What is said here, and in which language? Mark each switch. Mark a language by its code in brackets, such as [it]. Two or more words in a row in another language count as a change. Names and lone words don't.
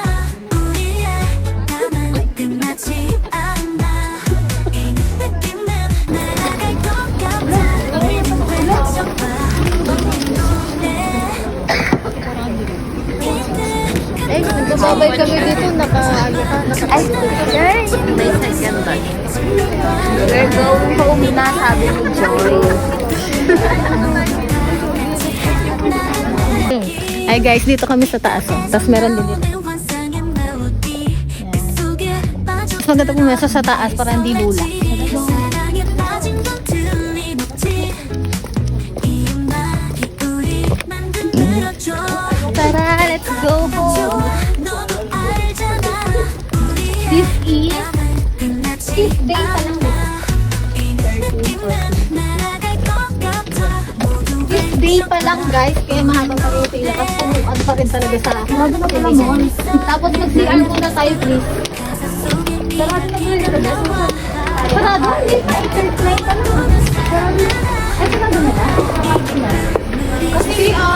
[ko] 우리의 밤은 끝나지 않아 이 느낌은 날아갈 것 같아 우리는 외쳐봐 우린 노래 [tl] Babay kami dito, naka-ano ka, Ay, guys, may [en] second bag. We're going home [tl] na, sabi ni Joy. Ay guys, dito kami sa taas. Tapos meron din dito. Mas maganda pumesa sa taas para hindi lula. [ko] 사랑에 빠진 건 틀림없지 이 음악이 우리 만들어줘 [en] Tara, let's go home. [ko] 너도 알잖아 [en] This is [ko] 끝나지 않아 이 느낌은 날아갈 것 같아 모두 [tl] day pa lang guys, kaya mahaba pa rin yung pila. Kasi pumuan pa rin talaga sa akin. Tapos mag-CR muna tayo please. Sarado na rin na ba? Sarado? Hindi pa, i-third flight pa naman. Ay, sarado na ba? Kasi CR!